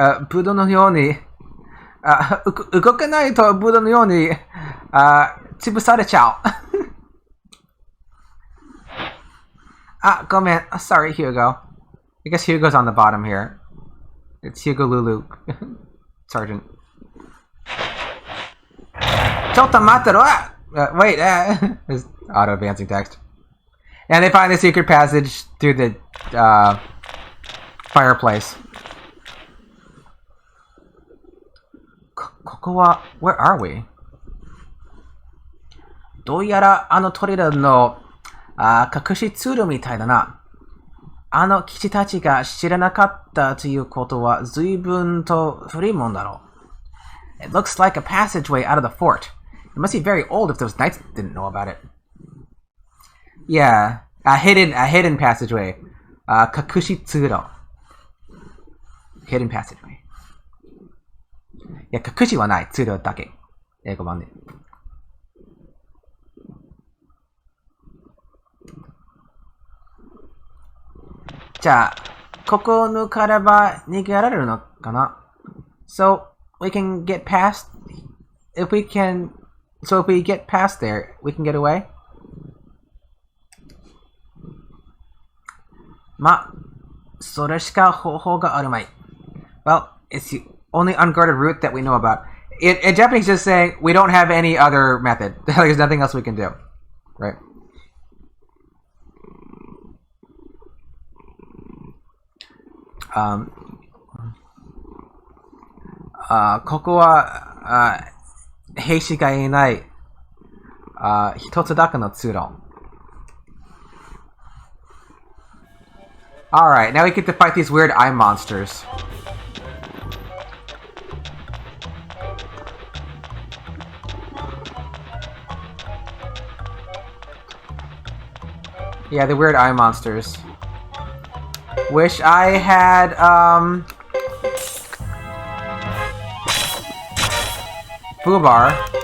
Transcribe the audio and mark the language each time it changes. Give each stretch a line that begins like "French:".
Japanese: ブドウのように、動かないとブドウのように、潰されちゃう。ごめん。
English: Sorry, Hugo. I guess Hugo's on the bottom here. It's Hugo Lulu. Sergeant.
Japanese: ちょっと待ってろ!
English: Wait, there's auto-advancing text. And they find the secret passage through the fireplace.
Japanese: ここは
English: where are we?
Japanese: どうやらあのトリラの隠し通路みたいだな。あの騎士たちが知らなかったということは随分と古いもんだろう。
English: It looks like a passageway out of the fort. It must be very old if those knights didn't know about it. Yeah, a hidden passageway.
Japanese: 隠し通路.
English: Hidden passageway.
Japanese: いや、隠しはない。通路だけ。英語版で。じゃあ、ここを抜かれば逃げられるのかな ?
English: So, we can get past... if we get past there, we can get away?
Japanese: ま、それしか方法があるまい。
English: Well, it's the only unguarded route that we know about. In Japanese, just saying, we don't have any other method. There's nothing else we can do. Right?
Japanese: ここは、兵士がいない、一つだけの通路。
English: Alright, now we get to fight these weird eye monsters. Yeah, the weird eye monsters. Wish I had, Fubar.